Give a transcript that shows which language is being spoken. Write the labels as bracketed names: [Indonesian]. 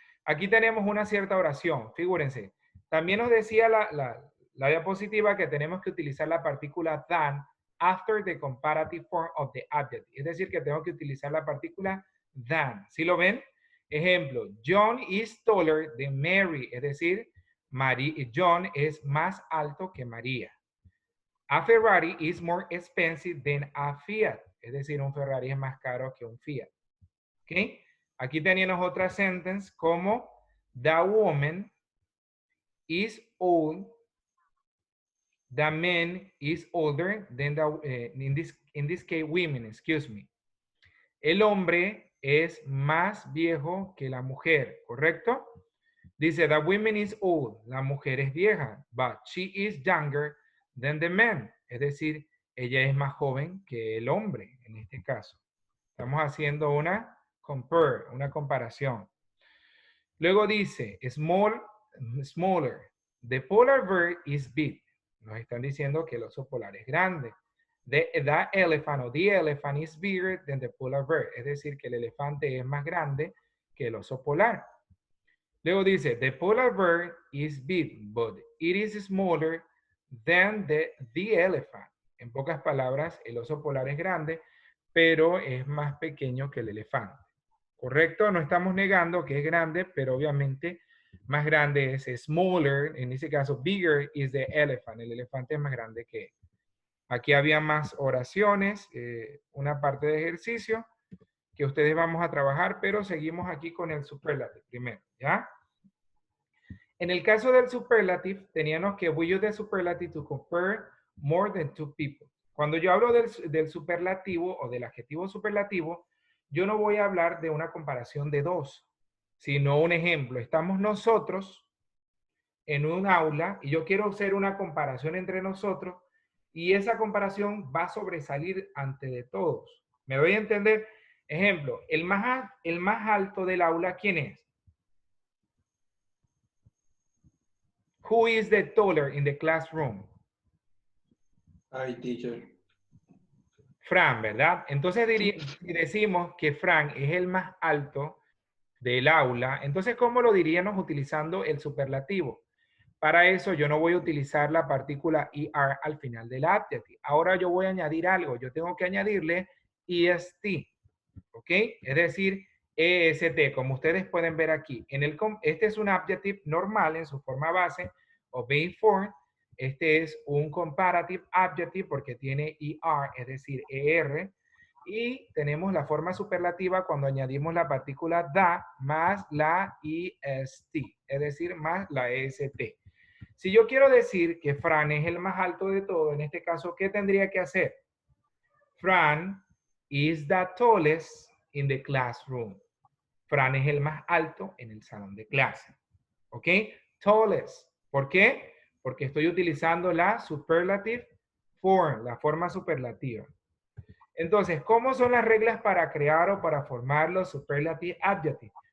[Spanish] Aquí tenemos una cierta oración. Figúrense. También nos decía la diapositiva que tenemos que utilizar la partícula than after the comparative form of the adjective. Es decir, que tengo que utilizar la partícula than. ¿Sí lo ven? Ejemplo, [English] John is taller than Mary. [Spanish] Es decir, John es más alto que María. [English] A Ferrari is more expensive than a Fiat. [Spanish] Es decir, un Ferrari es más caro que un Fiat. ¿Ok? Aquí teníamos otra sentence como [English] the woman is old. The man is older than the, in this case, women, excuse me. [Spanish] El hombre es más viejo que la mujer, ¿correcto? Dice, [English] the woman is old. [Spanish] La mujer es vieja. [English] But she is younger than the man. [Spanish] Es decir, ella es más joven que el hombre, en este caso. Estamos haciendo una comparación. Luego dice, [English] smaller. The polar bear is big. [Spanish] Nos están diciendo que el oso polar es grande. [English] The elephant o the elephant is bigger than the polar bear. [Spanish] Es decir, que el elefante es más grande que el oso polar. Luego dice, [English] the polar bear is big, but it is smaller than the elephant. [Spanish] En pocas palabras, el oso polar es grande, pero es más pequeño que el elefante. ¿Correcto? No estamos negando que es grande, pero obviamente más grande es smaller. En ese caso, [English] bigger is the elephant. [Spanish] El elefante es más grande que él. Aquí había más oraciones, una parte de ejercicio que ustedes vamos a trabajar, pero seguimos aquí con el superlative primero, ¿ya? En el caso del [English] superlative, [Spanish] teníamos que [English] we use the superlative to compare more than two people. [Spanish] Cuando yo hablo del superlativo o del adjetivo superlativo, yo no voy a hablar de una comparación de dos, sino un ejemplo. Estamos nosotros en un aula y yo quiero hacer una comparación entre nosotros y esa comparación va a sobresalir ante de todos. ¿Me doy a entender? Ejemplo, el más alto del aula, ¿quién es? [English] Who is the taller in the classroom? I, teacher. [Spanish] Fran, ¿verdad? Entonces si decimos que Fran es el más alto del aula, entonces ¿cómo lo diríamos utilizando el superlativo? Para eso yo no voy a utilizar la partícula ER al final del adjective. Ahora yo voy a añadir algo. Yo tengo que añadirle EST, ¿ok? Es decir, EST, como ustedes pueden ver aquí. Este es un adjective normal en su forma base o being form. Este es un comparative adjective porque tiene ER, es decir, ER. Y tenemos la forma superlativa cuando añadimos la partícula da más la EST, es decir, más la EST. Si yo quiero decir que Fran es el más alto de todo, en este caso, ¿qué tendría que hacer? [English] Fran is the tallest in the classroom. [Spanish] Fran es el más alto en el salón de clase. ¿Ok? Tallest. ¿Por qué? Porque estoy utilizando la superlative form, la forma superlativa. Entonces, ¿cómo son las reglas para crear o para formar los superlative adjectives?